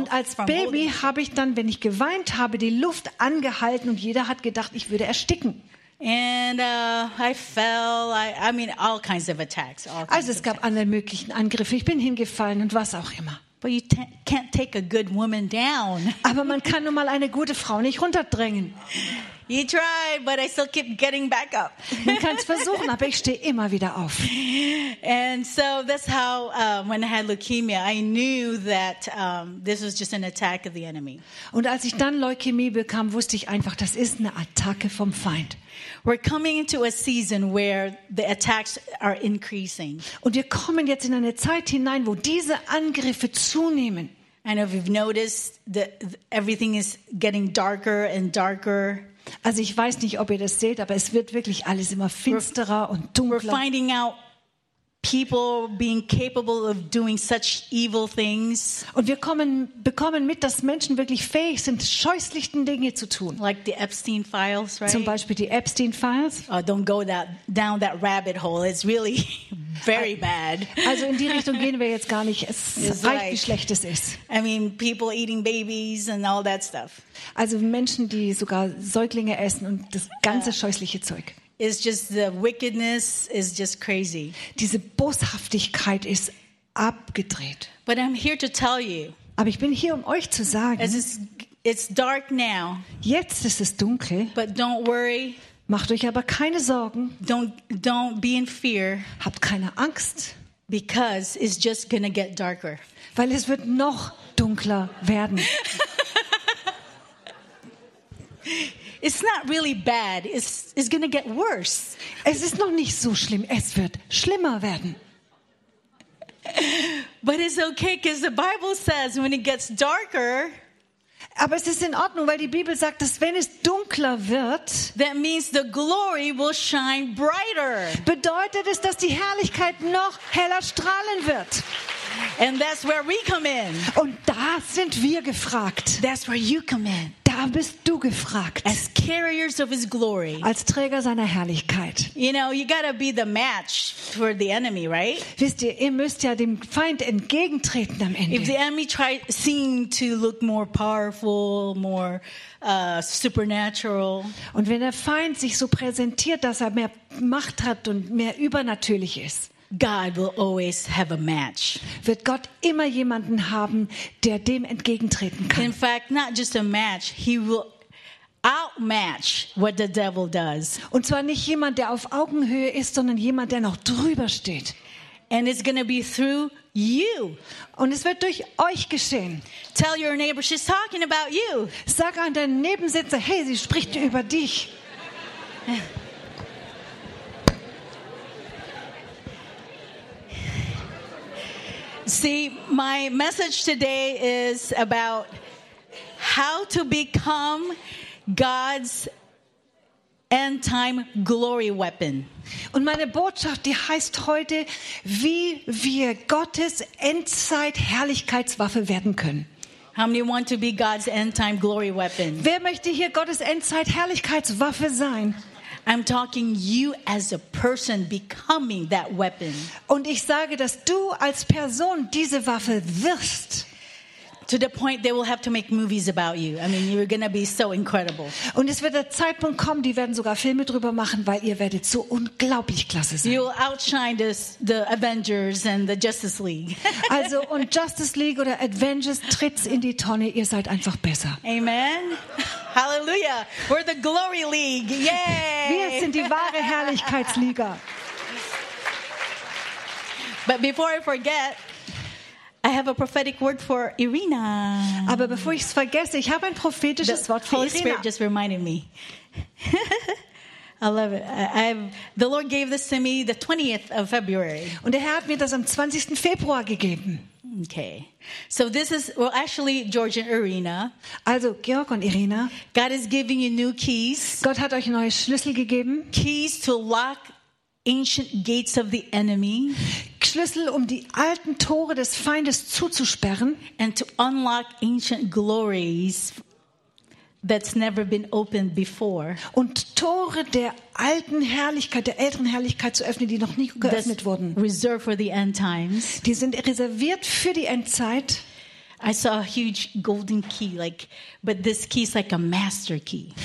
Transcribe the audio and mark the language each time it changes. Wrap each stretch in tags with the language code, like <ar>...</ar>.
<de>Und als Baby habe ich dann, wenn ich geweint habe, die Luft angehalten und jeder hat gedacht, ich würde ersticken.</de> <en>And I fell. I mean all kinds of attacks.</en> <de>Also es gab alle möglichen Angriffe. Ich bin hingefallen und was auch immer.</de> <en>But you can't take a good woman down.</en> <de>Aber man kann nun mal eine gute Frau nicht runterdrängen.</de> <en>You try, but I still keep getting back up.</en> <de>Man kann es versuchen, aber ich stehe immer wieder auf.</de> <en>And so that's how, when I had leukemia, I knew that this was just an attack of the enemy.</en> <de>Und als ich dann Leukämie bekam, wusste ich einfach, das ist eine Attacke vom Feind.</de> <en>We're coming into a season where the attacks are increasing.</en> <de>Und wir kommen jetzt in eine Zeit hinein, wo diese Angriffe zunehmen.</de> <en>I know you've noticed that everything is getting darker and darker.</en> <de>Also ich weiß nicht, ob ihr das seht, aber es wird wirklich alles immer finsterer und dunkler.</de> <en>We're finding out people being capable of doing such evil things.</en> <de>Und wir bekommen mit, dass Menschen wirklich fähig sind, scheußlichen Dinge zu tun.</de> <en>Like the Epstein files, right?</en> <de>Zum Beispiel die Epstein files.</de> <en>Don't go down that rabbit hole. It's really very bad.</en> <de>Also in die Richtung gehen wir jetzt gar nicht. Es reicht, like, wie schlecht es ist.</de> <en>I mean, people eating babies and all that stuff.</en> <de>Also Menschen, die sogar Säuglinge essen und das ganze scheußliche Zeug.</de> <en>It's just the wickedness is just crazy.</en> <de>Diese Boshaftigkeit ist abgedreht.</de> <en>But I'm here to tell you.</en> <de>Aber ich bin hier, um euch zu sagen.</de> <en>It's dark now.</en> <de>Jetzt ist es dunkel.</de> <en>But don't worry.</en> <de>Macht euch aber keine Sorgen.</de> <en>Don't be in fear.</en> <de>Habt keine Angst.</de> <en>Because it's just gonna get darker.</en> <de>Weil es wird noch dunkler werden.</de> <en>It's not really bad. It's going to get worse.</en> <de>Es ist noch nicht so schlimm. Es wird schlimmer werden.</de> <en>But it's okay, because the Bible says when it gets darker.</en> <de>Aber es ist in Ordnung, weil die Bibel sagt, dass wenn es dunkler wird,</de> <en>that means the glory will shine brighter.</en> <de>Bedeutet es, dass die Herrlichkeit noch heller strahlen wird.</de> <en>And that's where we come in.</en> <de>Und da sind wir gefragt.</de> <en>That's where you come in.</en> <de>Da bist du gefragt.</de> <en>As carriers of his glory.</en> <de>Als Träger seiner Herrlichkeit.</de> <en>You know, you gotta be the match for the enemy, right?</en> <de>Wisst ihr müsst ja dem Feind entgegentreten am Ende.</de> <en>If the enemy seemed to look more powerful, more supernatural.</en> <de>Und wenn der Feind sich so präsentiert, dass er mehr Macht hat und mehr übernatürlich ist.</de> <en>God will always have a match.</en> <de>Wird Gott immer jemanden haben, der dem entgegentreten kann.</de> <en>In fact, not just a match, he will outmatch what the devil does.</en> <de>Und zwar nicht jemand, der auf Augenhöhe ist, sondern jemand, der noch drüber steht.</de> <en>And it's going to be through you.</en> <de>Und es wird durch euch geschehen.</de> <en>Tell your neighbor, she's talking about you.</en> <de>Sag an deinen Nebensitzer, hey, sie spricht über dich.</de> <en>See, my message today is about how to become God's end time glory weapon.</en> <de>Und meine Botschaft, die heißt heute, wie wir Gottes Endzeit Herrlichkeitswaffe werden können.</de> <en>How many want to be God's end time glory weapon?</en> <de>Wer möchte hier Gottes Endzeit Herrlichkeitswaffe sein?</de> <en>I'm talking you as a person becoming that weapon.</en> <de>Und ich sage, dass du als Person diese Waffe wirst.</de> <en>To the point they will have to make movies about you. I mean, you're going to be so incredible.</en> <de>Und es wird der Zeitpunkt kommen, die werden sogar Filme drüber machen, weil ihr werdet so unglaublich klasse sein.</de> <en>You'll outshine the Avengers and the Justice League.</en> <de>Also, und Justice League oder Avengers tritt's in die Tonne, ihr seid einfach besser.</de> <en>Amen. Hallelujah. We're the Glory League. Yay!</en> <de>Wir sind die wahre Herrlichkeitsliga.</de> <en>But before I forget, I have a prophetic word for Irina.</en> <de>Aber bevor ich es vergesse, ich habe ein prophetisches Wort für Irina.</de> <en>The Spirit just reminded me. I love it. The Lord gave this to me the 20th of February.</en> <de>Und der Herr hat mir das am 20. Februar gegeben.</de> <en>Okay. So this is, well, actually, George and Irina.</en> <de>Also, Georg und Irina.</de> <en>God is giving you new keys.</en> <de>Gott hat euch neue Schlüssel gegeben.</de> <en>Keys to lock ancient gates of the enemy.</en> <de>Schlüssel, um die alten Tore des Feindes zuzusperren.</de> <en>And to unlock ancient glories that's never been opened before.</en> <de>Und Tore der alten Herrlichkeit, der älteren Herrlichkeit zu öffnen, die noch nie geöffnet</de> <en>that's</en> <de>wurden.</de> <en>Reserved for the end times.</en> <de>Die sind reserviert für die Endzeit.</de> <en>I saw a huge golden key, like, but this key is like a master key.</en>